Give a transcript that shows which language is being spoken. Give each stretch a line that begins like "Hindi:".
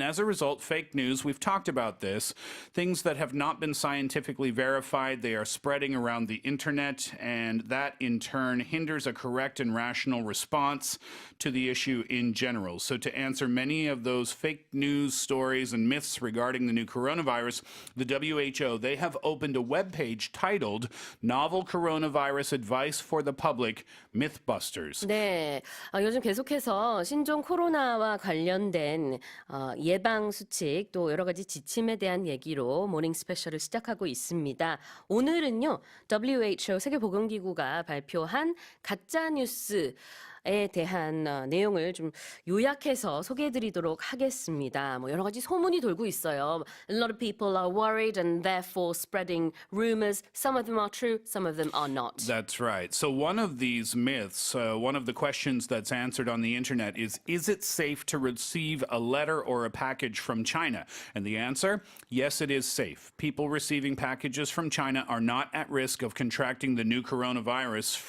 English: And as a result, fake news, we've talked about this, things that have not been scientifically verified, they are spreading around the internet, and that in turn hinders a correct and rational response to the issue in general. So to answer many of those fake news stories and myths regarding the new coronavirus, the WHO, they have opened a webpage titled Novel Coronavirus Advice for the Public, Mythbusters.
Korean: 네, 요즘 계속해서 신종 코로나와 관련된 예방 수칙 또 여러 가지 지침에 대한 얘기로 모닝 스페셜을 시작하고 있습니다. 오늘은요, WHO 세계보건기구가 발표한 가짜 뉴스 에 대한 내용을 좀 요약해서 소개해드리도록 하겠습니다. 뭐 여러 가지 소문이 돌고 있어요.
English: A lot of people are worried and therefore spreading rumors. Some of them are true, some of them are not. That's right. So one of these myths, one of the questions that's answered on the internet is it safe to receive a letter or a package from China? And the answer, yes, it is safe. People receiving packages from China are not at risk of contracting the new coronavirus.